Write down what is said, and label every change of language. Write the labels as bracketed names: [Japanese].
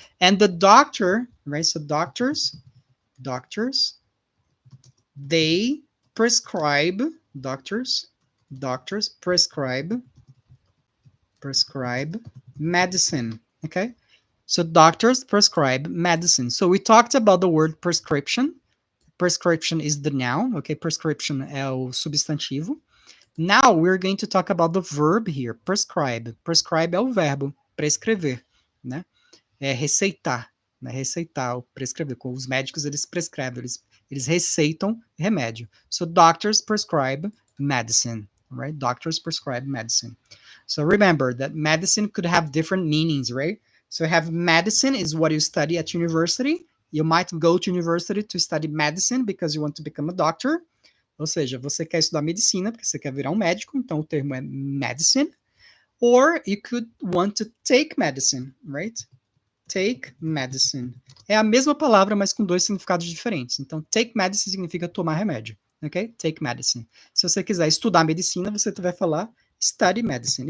[English] And the doctor, right? So doctors, they prescribe, doctors prescribe medicine. Okay, so doctors prescribe medicine. So we talked about the word prescription. Prescription is the noun. [Portuguese] Okay, prescription é o substantivo. [English] Now we're going to talk about the verb here, prescribe. [Portuguese] Prescribe é o verbo, prescrever, né? É receitar, né? Receitar, prescrever. Com os médicos, eles prescrevem, eles receitam remédio. [English] So doctors prescribe medicine, right? Doctors prescribe medicine. So remember that medicine could have different meanings, right? So have medicine is what you study at university. You might go to university to study medicine because you want to become a doctor. [Portuguese] Ou seja, você quer estudar medicina porque você quer virar um médico, então o termo é medicine. [English] Or you could want to take medicine, right? Take medicine. [Portuguese] É a mesma palavra, mas com dois significados diferentes. Então, take medicine significa tomar remédio, ok? Take medicine. Se você quiser estudar medicina, você vai falar study medicine.